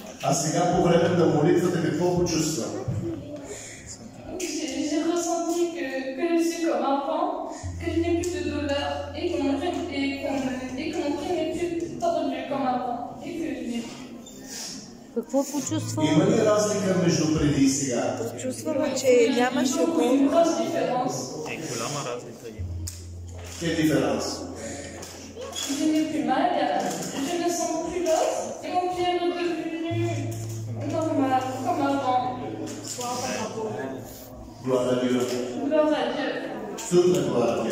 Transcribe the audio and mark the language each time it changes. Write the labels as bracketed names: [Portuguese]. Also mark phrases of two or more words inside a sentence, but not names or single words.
[Bulgarian] А сега по време на молитвата какво почувства? [French] J'ai ressenti que je suis comme un pan, que je n'ai plus de douleur et que mon pied n'est plus tordu comme avant et que je n'ai plus. [Bulgarian] Какво почувствам? Има ли разлика между преди и сега? Чувствам, че нямаше бол. [French] Une grosse différence. [Bulgarian] голяма разлика има. [French] Quelle différence? Je n'ai plus mal, je ne sens plus l'os et mon pied est redevenu normal, comme avant. Gloire à Dieu. Gloire à Dieu. Toute la gloire à Dieu.